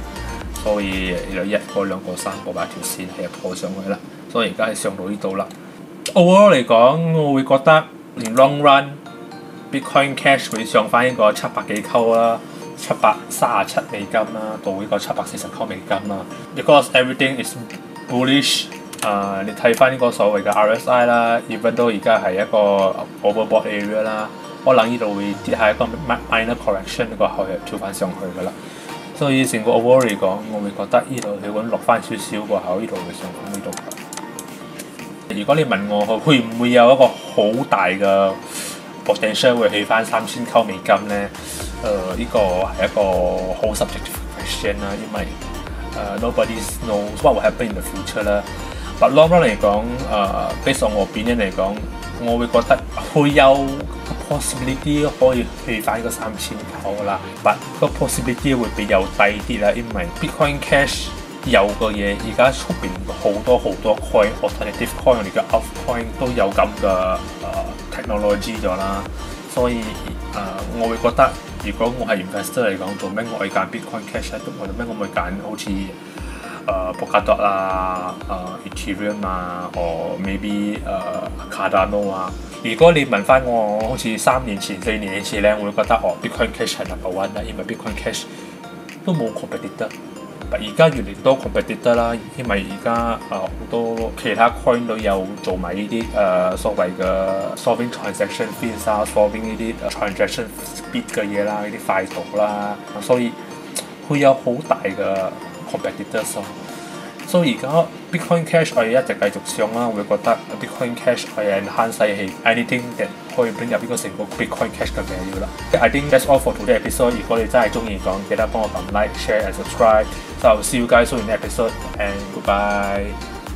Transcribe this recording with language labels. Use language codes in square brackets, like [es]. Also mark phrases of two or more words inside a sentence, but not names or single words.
[yue] 所以有1個、2個、3個把條線係破上去啦，所以而家係上到呢度啦。Overall 嚟講，我會覺得連 [en] long run [yue] Bitcoin Cash 會上翻呢個700幾溝啦，737美金啦，到呢個740溝美金啦。 [en] Because everything is bullish， [yue] 你睇翻呢個所謂嘅 RSI 啦 ，even 都而家係一個 [en] overbought area [yue] 啦，可能呢度會跌下一個 [en] minor correction [yue] 過後又跳翻上去噶啦。所以成個 overall 嚟講，我會覺得呢度佢揾落翻少少過後，呢度會上翻呢度。如果你問我會唔會有一個好大嘅 potential 會起翻$3000咧？呢個係一個好 [en] subjective question [yue] 啦，因為 [en] nobody knows what will happen in the future [yue] 啦。 [en] But long run [yue] 嚟講， [en] based on [yue] 我opinion嚟講，我會覺得會有 possibility 可以去翻個$3000啦。But 個 possibility 會比較低啲啦，因為 Bitcoin Cash 有嘅嘢，而家出邊好多 coin、 [en] alternative coin， [yue] 我哋嘅 altcoin 都有咁嘅technology 咗啦，所以我會覺得，如果我係 investor 嚟講，做咩我會揀 Bitcoin Cash 咧？做咩我會揀好似Polkadot 啊、Ethereum 啊，或 maybe Cardano 啊？如果你問翻我，好似3年前、4年前咧，我會覺得Bitcoin Cash 係 [en] number one [yue] 啦，因為 Bitcoin Cash 都冇 competitor。而家越嚟越多 competitor 啦，因為而家好多其他 coin 都有做埋呢啲所謂嘅 [en] solving transaction fees [yue] 啊 ，solving 呢啲 [en] transaction speed [yue] 嘅嘢啦，呢啲快讀啦，所以會有好大嘅 competitors 咯。所以而家 Bitcoin Cash 我哋一直繼續上啦，我會覺得 Bitcoin Cash 係 enhance 係 [en] anything that [yue] 可以 bring 入呢個成個 Bitcoin Cash 嘅 value 啦。 [en] I think that's all for today episode。 [yue] 如果你真係中意講，記得幫我撳 [en] like、share and subscribe。 So I'll see you guys soon in the episode and goodbye.